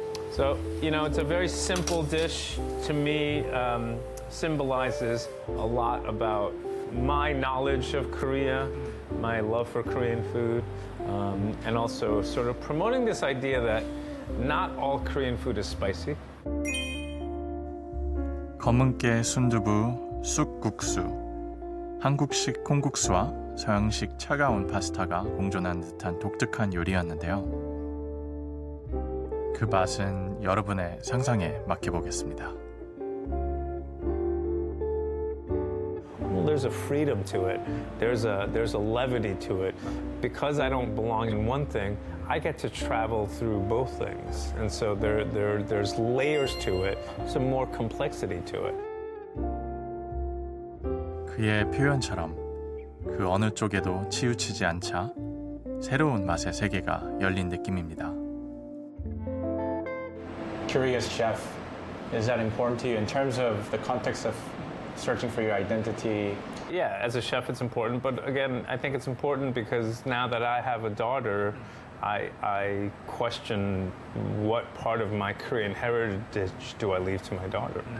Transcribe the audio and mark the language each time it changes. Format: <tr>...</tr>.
<en>So, you know, it's a very simple dish. To me, symbolizes a lot about my knowledge of Korea, my love for Korean food, and also sort of promoting this idea that not all Korean food is spicy.</en> <ko>검은깨 순두부 쑥국수, 한국식 콩국수와 서양식 차가운 파스타가 공존한 듯한 독특한 요리였는데요. 그 맛은 여러분의 상상에 맡겨보겠습니다.</ko> <en>Well, there's a freedom to it. There's a levity to it. Because I don't belong in one thing, I get to travel through both things. And so there's layers to it, some more complexity to it.</en> <ko>그의 표현처럼 그 어느 쪽에도 치우치지 않자 새로운 맛의 세계가 열린 느낌입니다.</ko> <en>Curious chef, is that important to you in terms of the context of searching for your identity? Yeah, as a chef, it's important. But again, I think it's important because now that I have a daughter, I question what part of my Korean heritage do I leave to my daughter.</en>